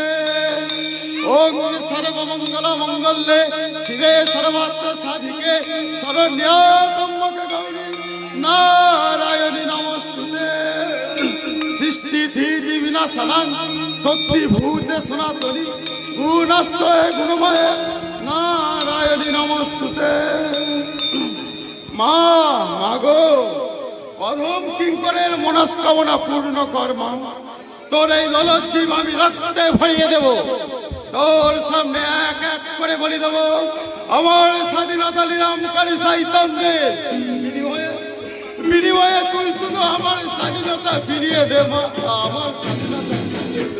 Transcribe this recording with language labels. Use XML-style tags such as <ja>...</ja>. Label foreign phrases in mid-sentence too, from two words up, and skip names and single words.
<sa>ओम सर्वमंगल मंगल्ये शिवे सर्वार्थ साधिके शरण्यत्र्यंबके गौरी नारायणी नमस्तुते। सृष्टि स्थिति विनाशनं शक्ति भूते सनातनी गुणाश्रय गुणमय नारायणी नमस्तुते।</sa> <bn>মা মাগো অধম কিঙ্করের মনস্কামনা পূর্ণ কর্মা তোর এই ললজ্জীব আমি রক্তে ভরিয়ে দেব। তোর সামনে এক এক করে বলি দেব আমার স্বাধীনতা নিলামকারী সাইতানদের বিনিময়ে বিনিময়ে তুই শুধু আমার স্বাধীনতা ফিরিয়ে দে মা, আমার স্বাধীনতা ফিরিয়ে দে।</bn>